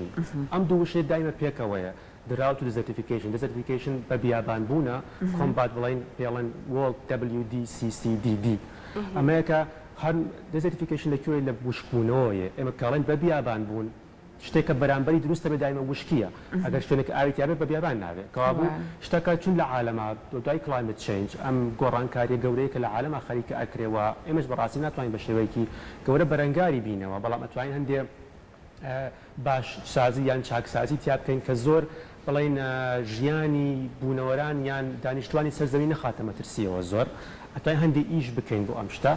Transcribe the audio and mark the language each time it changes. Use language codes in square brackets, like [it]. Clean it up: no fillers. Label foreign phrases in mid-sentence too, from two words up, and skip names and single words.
[ckb] ئەم دوو وشەی دایمە پێکەوەیە، drought و desertification بە بیابانبوونە کۆمبات بڵین پێڵێن [en] World WDCCDD. [ckb] ئەمەیە کە هەر desertification لەکوێ لە وشکبوونەوەیە، ئێمە کاڵێن بە بیابانبوون شتێکە بەرامبەری دروستە بە دایمە وشکیە، ئەگەر شوێنێک ئاویت یابێت بە بیابان نابێت کەوابوو شتەکە چون لە عالەما دوای [en] climate change [ckb] ئەم گۆڕانکاریە گەورەیە کە لە عالەما خەریکە ئەکرێەوە ئێمەش بەڕاستی ناتوانین بە شێوەیەکی گەورە بەرەنگاری بینەوە، بەڵام ئەتوانین هەندێک باش سازی یان چاکسازی تیا بکەین کە زۆر بڵین ژیانی بوونەوەران یان دانیشتوانی سەرزەوی نەخاتە مەترسیەوە زۆر ئەتوانین هەندێک ئیش بکەین بۆ ئەم شتە.